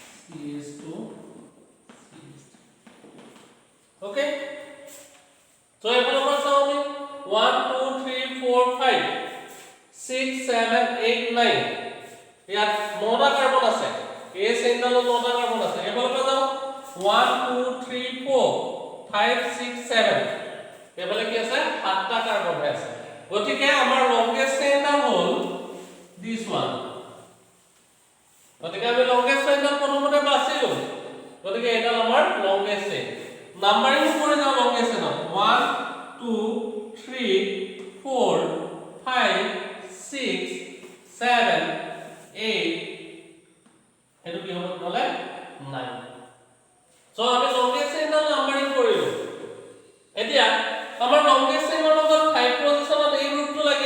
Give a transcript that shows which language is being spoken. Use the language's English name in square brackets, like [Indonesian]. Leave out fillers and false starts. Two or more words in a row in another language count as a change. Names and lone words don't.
[Assamese] CH2 [English] okay so [Assamese] এফালৰ পৰা চাও আমি 1 2 3 4 5 6 7 8 9 ইয়াত 9টা কাৰ্বন আছে এই চেইনডালত 9টা কাৰ্বন আছে এফালৰ পৰা যাও 1 2 3 4 5 6 7 এফালে কি আছে 7টা কাৰ্বন আছে গতিকে আমাৰ [English] longest chain [Assamese] হ'ল [English] this one [Assamese] গতিকে আমি [English] longest chain [Assamese] কোনমতে বাছিলো গতিকে এটা আমাৰ [English] longest chain [Assamese] নাম্বাৰিং কৰি যাও [English] longest chain [Assamese] 1 2 3 4 5 6 7 8 এটো কি হ'ব নহলে 9 সো আমি [English] longest chain [Assamese] নাম্বাৰিং কৰিলো এতিয়া আমাৰ [English] longest chain [Assamese] লগত 5 পজিশনত এই গ্ৰুপটো লাগি